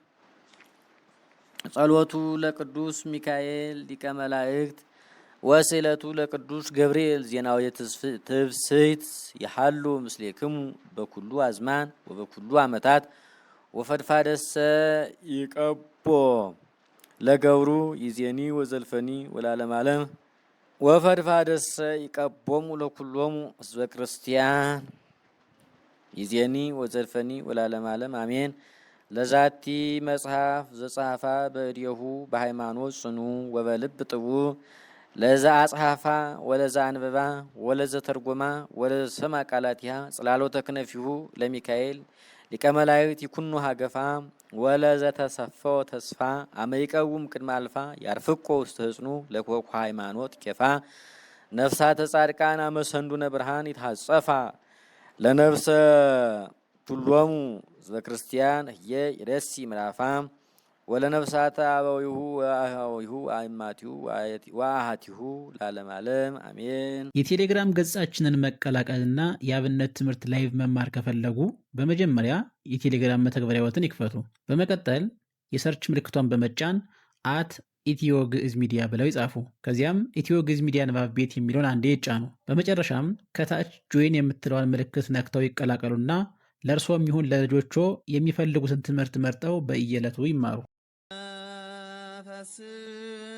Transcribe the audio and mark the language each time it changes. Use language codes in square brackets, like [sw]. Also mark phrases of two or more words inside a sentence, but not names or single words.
[gez] ጸሎቱ ለቅዱስ ሚካኤል ሊቀ መላእክት ወስዕለቱ ለቅዱስ ገብርኤል ዜናዊ ትፍስሕት ይሃሉ ምስሌክሙ በኩሉ አዝማን ወበኩሉ ዓመታት ወፈድፋደሰ ይቀቦ ለገብሩ ይዜኒ ወዘልፈኒ ወለዓለመ ዓለም ወፈድፋደሰ ይቀቦሙ ለኩሎሙ ሕዝበ ክርስቲያን ይዜኒ ወዘልፈኒ ወላለም ዓለም አሜን። ለዛቲ መጽሐፍ ዘጻፋ በእዴሁ በሃይማኖት ጽኑ ወበልብ ጥቡ ለዛ አጽሐፋ ወለዛ አንበባ ወለዘ ተርጎማ ወለዘ ሰማ ቃላቲሃ ጽላሎተ ክነፊሁ ለሚካኤል ሊቀ መላእክት ይኩኑ ሀገፋ ወለዘ ተሰፈው ተስፋ አመይቀውም ቅድመ አልፋ ያርፍቆ ውስተ ህጽኑ ለኮኩ ሃይማኖት ኬፋ ነፍሳተ ጻድቃን አመሰንዱነ ብርሃን ይታጸፋ ለነፍሰ ሁሎሙ ዘክርስቲያን ህየ ይደሲ ምራፋ ወለነፍሳተ አበዊሁ ወአሃዊሁ አእማቲሁ ወአሃቲሁ ለዓለመ ዓለም አሜን። [am] የቴሌግራም ገጻችንን መቀላቀልና የአብነት ትምህርት ላይቭ መማር ከፈለጉ በመጀመሪያ የቴሌግራም መተግበሪያዎትን ይክፈቱ። በመቀጠል የሰርች ምልክቷን በመጫን ኢትዮ ግዕዝ ሚዲያ ብለው ይጻፉ። ከዚያም ኢትዮ ግዕዝ ሚዲያ ንባብ ቤት የሚለውን አንዴ ይጫኑ። በመጨረሻም ከታች ጆይን የምትለዋን ምልክት ነክተው ይቀላቀሉና ለእርሶም ይሁን ለልጆቹ የሚፈልጉትን ትምህርት መርጠው በየዕለቱ ይማሩ።